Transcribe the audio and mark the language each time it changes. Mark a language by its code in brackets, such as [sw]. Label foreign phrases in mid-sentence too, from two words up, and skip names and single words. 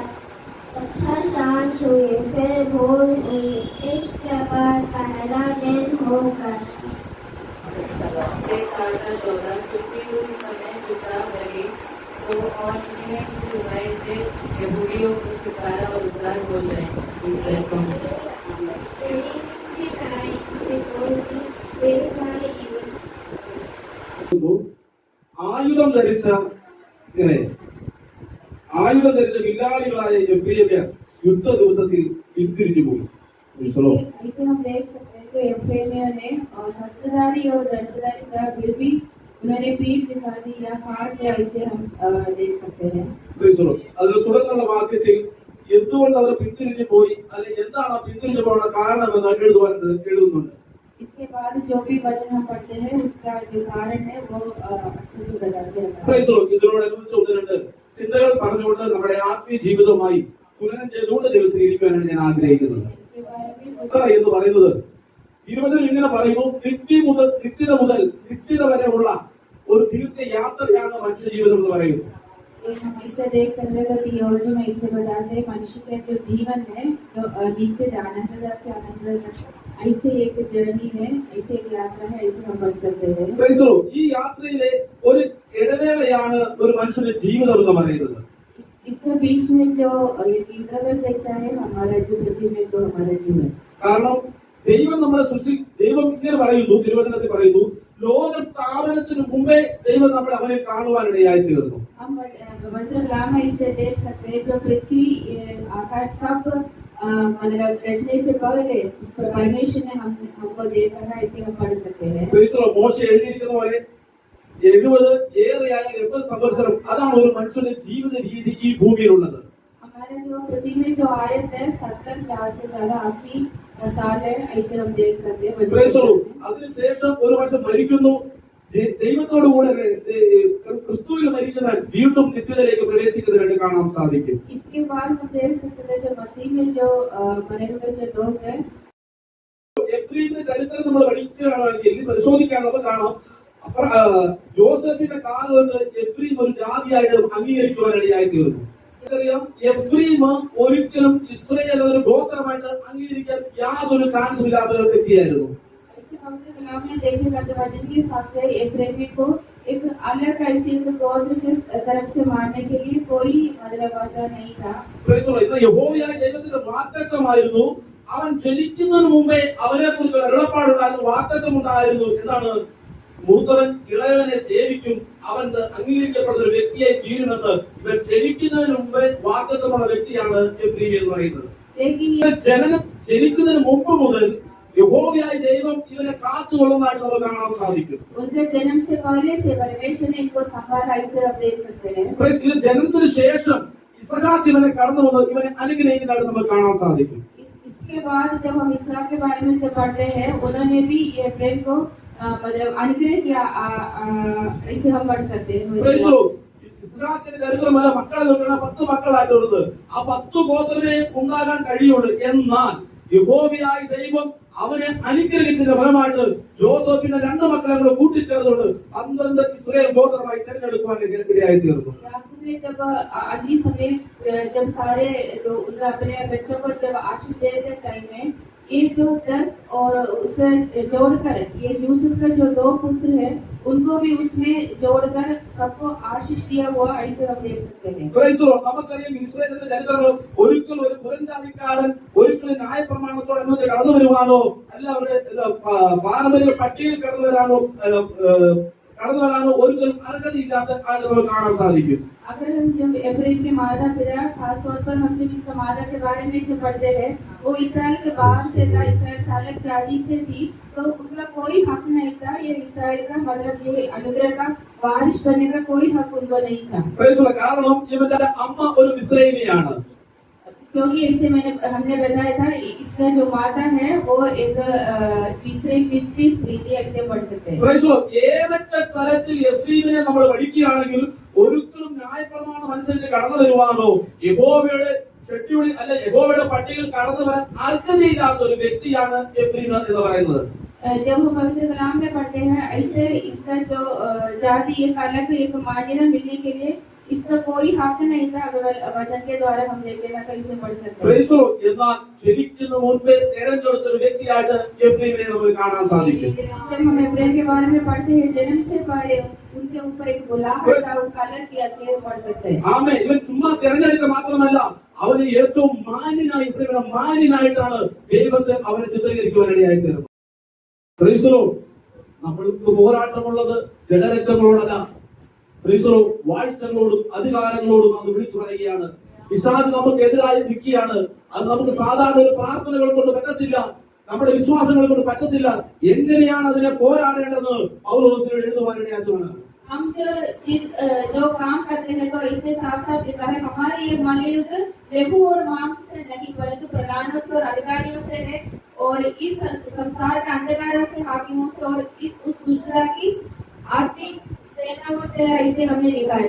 [hi] अच्छा सांझ हुई, फिर भोर हुई. इस प्रकार पहला दिन होकर छुट्टी हुई समय विचार लगे तो और किसी ने किसी उपाय से यहूदियों को छुटकारा और उद्धार हो जाए. [ml] ആയുധം ധരിച്ച വില്ലാളികളായ എഫ്രേമ്യർ യുദ്ധ ദിവസത്തിൽ പിന്തിരിഞ്ഞു പോയി. [hi] ऐसे हम देख सकते हैं कि एफ्रेमियों ने शस्त्रधारी और दंडधारी था, फिर भी उन्होंने पीठ दिखा दी या हाथ या इसे हम देख सकते हैं. [ml] അതിന് തുടർന്നുള്ള വാക്യത്തിൽ എന്തുകൊണ്ട് അവർ പിന്തിരിഞ്ഞു പോയി, അല്ലെങ്കിൽ എന്താണ് ആ പിന്തിരിഞ്ഞു പോകാനുള്ള കാരണമെന്ന് എഴുതുന്നുണ്ട്. [hi] इसके बाद जो भी वचन हम पढ़ते हैं उसका जो कारण है वो अच्छे से बताते हैं. [ml] ഇതിനോടനുബന്ധിച്ച് ഒന്ന് രണ്ട് ചിന്തകൾ പറഞ്ഞുകൊണ്ട് നമ്മുടെ ആത്മീയ ജീവിതവുമായി പുനരം ചെയ്തുകൊണ്ട് ദിവസം ഇരിക്കാനാണ് ഞാൻ ആഗ്രഹിക്കുന്നത്. എന്ന് പറയുന്നത് ഇരുപതിൽ ഇങ്ങനെ പറയുന്നു, നിത്യത മുതൽ നിത്യത വരെയുള്ള ഒരു തീർത്ഥയാത്രയാണ് മനുഷ്യ ജീവിതം എന്ന് പറയുന്നു. [hi] हम इसे देख सकते हैं कि योजना में इसे बताते हैं मनुष्य का जो जीवन है जो नित्य आनंद से आनंद तक ऐसे एक जर्नी है, ऐसे एक यात्रा है, ऐसे हम बच सकते हैं. [ml] ഈ യാത്രയിലെ ഒരു ഇടവേളയാണ് ഒരു മനുഷ്യന്റെ ജീവിതം എന്ന് പറയുന്നത്. [hi] इसके बीच में जो इंटरवल रहता है हमारा जो पृथ्वी में जो हमारा जीवन. [ml] കാരണം ദൈവം നമ്മളെ ദൈവം ഇങ്ങനെ പറയുന്നു, തിരുവചനത്തിൽ പറയുന്നു, ലോക സ്ഥാപനത്തിന് മുമ്പേ ദൈവം നമ്മളെ അവനെ കാണുവാനിടയായി തീർന്നു. [hi] हम वज्रग्राम में इसे देख सकते हैं जो पृथ्वी आकाश सब मतलब रचने से पहले परमेश्वर ने हमको देखा है, इसे हम पढ़ सकते हैं. [ml] മോശ എഴുതിയിരിക്കുന്ന പോലെ 70 ഏറെയായ 80 സംവത്സരം അതാണ് ഒരു മനുഷ്യന്റെ ജീവിത രീതി ഈ ഭൂമിയിലുള്ളത്. [hi] हमारा जो पृथ्वी में जो आयत है 70 साल से ज्यादा 80 साल है, ऐसे हम देख सकते [en] Praise the [hi] हैं. [en] Lord. [ml] അതിനുശേഷം ഒരു വർഷം മരിക്കുന്നു, ദൈവത്തോടുകൂടെ ക്രിസ്തുവിൽ മരിക്കുന്ന വീണ്ടും നിത്യതയിലേക്ക് പ്രവേശിക്കുന്നതിനായിട്ട് കാണാൻ സാധിക്കും. [hi] इसके बाद हम देख सकते हैं जो मसीह में जो मरे हुए जो लोग हैं, [ml] എഫ്രൈമിന്റെ ചരിത്രം നമ്മൾ പഠിക്കുകയാണെങ്കിൽ പരിശോധിക്കാൻ നമുക്ക് കാണാം. യോസഫിന്റെ കാലത്ത് എഫ്രീം ഒരു ജാതിയായിട്ട് അംഗീകരിക്കുവാനിടയായി തീർന്നു. നമുക്കറിയാം എഫ്രീം ഒരിക്കലും ഇസ്രായേൽ ഒരു ഗോത്രമായിട്ട് അംഗീകരിക്കാൻ യാതൊരു ചാൻസും ഇല്ലാത്ത ഒരു വ്യക്തിയായിരുന്നു. [hi] पवित्र कलाम में देखेगा तो वचन के हिसाब से एफ्रेमी को एक अलग ऐसी गोत्र की तरफ से मारने के लिए कोई मतलब वजह नहीं था. [ml] യഹോവയായ ദൈവത്തിന്റെ വാഗ്ദത്തമായിരുന്നു. അവൻ ജനിക്കുന്നതിന് മുമ്പേ അവനെ കുറിച്ച് അരുളപ്പാടുണ്ടായിരുന്നു, വാഗ്ദത്തം ഉണ്ടായിരുന്നു. എന്നാണ് മൂത്തവൻ ഇളയവനെ സേവിക്കും, അവൻ അംഗീകരിക്കപ്പെടുന്ന ഒരു വ്യക്തിയായി തീരുമെന്ന് ഇവൻ ജനിക്കുന്നതിന് മുമ്പേ വാഗ്ദത്തമുള്ള വ്യക്തിയാണ് എഫ്രീം എന്ന് പറയുന്നത്. ജനനം ജനിക്കുന്നതിന് മുമ്പ് മുതൽ യഹോവയായ ദൈവം ഇവനെ കാത്തുകൊള്ളുന്നതായിട്ട് നമുക്ക് കാണാൻ സാധിക്കും. [hi] उनके जन्म से पहले से परमेश्वर ने इनको संभाला, ऐसे हम देख सकते हैं. [ml] ഇത് ജനനത്തിന് ശേഷം ഇസ്ഹാക്ക് ഇവനെ കടന്നു വന്ന് ഇവനെ അനുഗ്രഹിക്കുന്നതായിട്ട് നമുക്ക് കാണാൻ സാധിക്കും. [hi] इसके बाद जब हम इसहाक के बारे में जब पढ़ते हैं, उन्होंने भी एफ्रेम को मतलब अनुग्रह किया, ऐसे हम पढ़ सकते हैं. [ml] ഇസ്ഹാക്കിന്റെ ചരിത്രമല്ല മക്കളെ നോക്കുന്ന 10 മക്കളായിട്ടുള്ളത്. ആ 10 ഗോത്രമേ ഉണ്ടാകാൻ കഴിയുള്ളൂ. എന്നാൽ യഹോവയായ ദൈവം അവനെ അനുഗ്രഹിച്ചതിന്റെ ഫലമായിട്ട് യോസേഫിന്റെ 2 മക്കളെ കൂടെ കൂട്ടിച്ചേർന്നുകൊണ്ട് 12 ഇസ്രായേൽ ഗോത്രമായി തിരഞ്ഞെടുക്കുവാൻ ഇടയായി തീർന്നു. [hi] जब अगली समय जब सारे लोग अपने बच्चों को जब आशीष देते टाइम में ये जो 10 और उसे जोड़कर ये यूसुफ का जो 2 पुत्र है उनको भी उसमें जोड़कर सबको आशीष दिया हुआ, ऐसे हम देख सकते हैं. [ml] നമുക്കറിയാം ഇസ്രായേലിന്റെ ചരിത്രം ഒരിക്കലും ഒരു പുറംജാതിക്കാരൻ ഒരിക്കലും ന്യായപ്രമാണത്തോടെ കടന്നു വരുവാനോ അല്ല അവരുടെ പാരമ്പര്യ പട്ടികയിൽ കടന്നു വരാനോ ഒരിക്കലും അർഹതയില്ലാത്ത ആളുകൾ കാണാൻ സാധിക്കും. [hi] अगर हम जब एफ्रेम के माता पिता, खास तौर पर हम जब इसका माता के बारे में जो पढ़ते हैं, वो इसराइल के बाहर से था, इसराइल सालक जाति से थी, तो उनका कोई हक नहीं था. ये इसराइल का मतलब ये अनुग्रह का वारिश बनने का कोई हक उनको नहीं था. [ml] കാരണം ഇവന്റെ അമ്മ ഒരു ഇസ്രായേലിയാണ്. [hi] क्योंकि इसे हमने बताया था इसका जो माता है वो एक तीसरी स्त्री थी, ऐसे पढ़ सकते हैं. [ml] ഏതൊക്കെ തരത്തിൽ എഫ്രീമിനെ നമ്മൾ പഠിക്കുകയാണെങ്കിൽ ഒരിക്കലും ന്യായപ്രമാണം അനുസരിച്ച് കടന്നു വരുവാനോ യഹോവയുടെ ഷെഡ്യൂളിൽ അല്ല യഹോവയുടെ പട്ടികയിൽ കടന്നു വരാൻ അർഹതയില്ലാത്ത ഒരു വ്യക്തിയാണ് എഫ്രീം എന്ന് പറയുന്നത്. [hi] जब हम पवित्र कलाम में पढ़ते हैं ऐसे इसका जो जाति एक अलग एक मान्यता मिलने के लिए इसका कोई हक नहीं था. अगर वचन के द्वारा हम देखेगा तो इसे पढ़ सकते हैं. [ml] എന്നാൽ ജനിക്കുന്ന മുൻപേ തിരഞ്ഞെടുത്ത ഒരു വ്യക്തിയായിട്ട് എഫ്രീമിനെ നമുക്ക് കാണാൻ സാധിക്കും. [hi] जब हम एफ्रेम के बारे में पढ़ते हैं जन्म से पहले उनके ऊपर एक बुलाहट था, उसका अलग किया से पढ़ सकते हैं. [ml] ആമേൻ. ഇവൻ ചുമ്മാ തിരഞ്ഞെടുക്കുക മാത്രമല്ല അവന് ഏറ്റവും മാന്യനായിട്ടാണ് ദൈവത്തെ അവനെ ചിത്രീകരിക്കുവാനിടയായി തീർന്നത്. നമ്മൾക്ക് പോരാട്ടമുള്ളത് ജഡരക്തങ്ങളോടല്ല, വാഴ്ചകളോടും അധികാരങ്ങളോടും നമ്മൾ വിളിച്ചു പറയുകയാണ്. പിശാച് നമുക്ക് എതിരായി നിൽക്കുകയാണ്. അത് നമുക്ക് സാധാരണ ഒരു പ്രാർത്ഥനകൾ കൊണ്ട് പറ്റത്തില്ല, നമ്മുടെ വിശ്വാസങ്ങൾ കൊണ്ട് പറ്റത്തില്ല. എങ്ങനെയാണ് അതിനെ പോരാടേണ്ടത് പൗലോസ് എഴുതുവാനിടയാക്കുകയാണ്. [hi] हम जो काम करते हैं तो इसके साथ साथ लिखा है हमारे ये महायुद्ध लघु और मांस से नहीं परंतु प्रधानों से और अधिकारियों से है और इस संसार के अंधकारों से, हाकिमों से और उस दुष्टता की आत्मिक सेनाओं से, इसे हमने लिखा है.